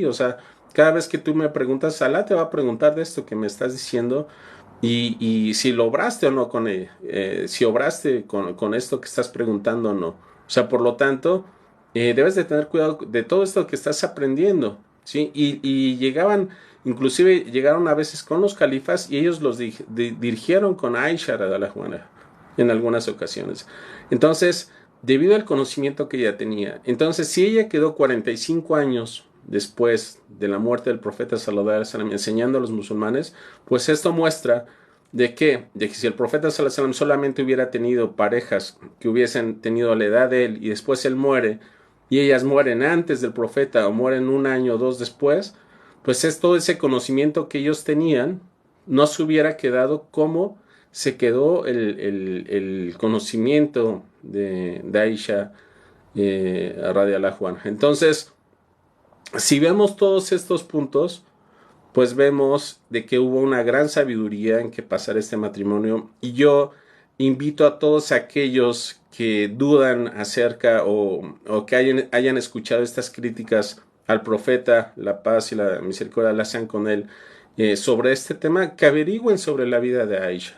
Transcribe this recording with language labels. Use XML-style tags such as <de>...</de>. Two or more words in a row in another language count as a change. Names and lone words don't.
<es>O sea, cada vez que tú me preguntas, Allah te va a preguntar de esto que me estás diciendo, y si lo obraste o no con ella, si obraste con esto que estás preguntando o no. O sea, por lo tanto, debes de tener cuidado de todo esto que estás aprendiendo, ¿sí? Y inclusive llegaron a veces con los califas, y ellos los dirigieron con Aisha</es> <ar>رضي الله عنها</ar> <es>en algunas ocasiones. Entonces, debido al conocimiento que ella tenía, entonces si ella quedó 45 años después de la muerte del profeta</es> <ar>صلى الله عليه وسلم</ar> <es>enseñando a los musulmanes, pues esto muestra ¿De qué? De que si el profeta</es> <ar>صلى الله عليه وسلم</ar> <es>solamente hubiera tenido parejas que hubiesen tenido la edad de él y después él muere y ellas mueren antes del profeta o mueren un año o dos después, pues es todo ese conocimiento que ellos tenían no se hubiera quedado como se quedó el conocimiento de Aisha</es> <ar>رضي الله عنها.</ar> <es>Entonces, si vemos todos estos puntos, pues vemos de que hubo una gran sabiduría en que pasar este matrimonio y yo invito a todos aquellos que dudan acerca o que hayan escuchado estas críticas al profeta, la paz y la misericordia la sean con él, sobre este tema, que averigüen sobre la vida de Aisha.</es>